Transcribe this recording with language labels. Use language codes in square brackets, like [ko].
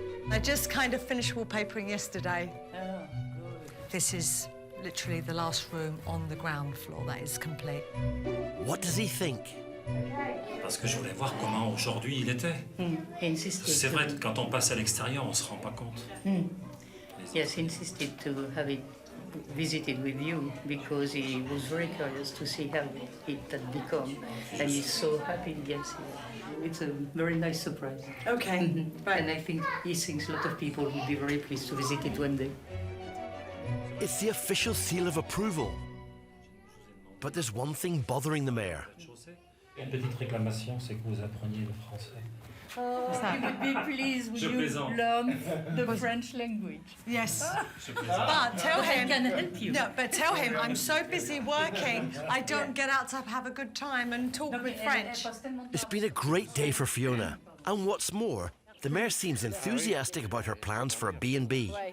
[en] I just kind of finished wallpapering yesterday. This is literally the last room on the ground floor that is complete. What does he think? [fr] Parce que je voulais voir comment aujourd'hui il était. C'est vrai, quand on passe à l'extérieur, on se rend pas compte. [en] Yes, he insisted to have it visited with you because he was very curious to see how it had become, and he's so happy. Yes, it's a very nice surprise. Okay, right. And I think he thinks a lot of people would be very pleased to visit it one day. It's the official seal of approval. But there's one thing bothering the mayor. [fr] Une petite réclamation, c'est que vous appreniez le français. [en] He would be pleased with you learn the French language. Yes. But tell him... I can help you. No, but tell him I'm so busy working, I don't get out to have a good time and talk with French. It's been a great day for Fiona. And what's more, the mayor seems enthusiastic about her plans for a B&B.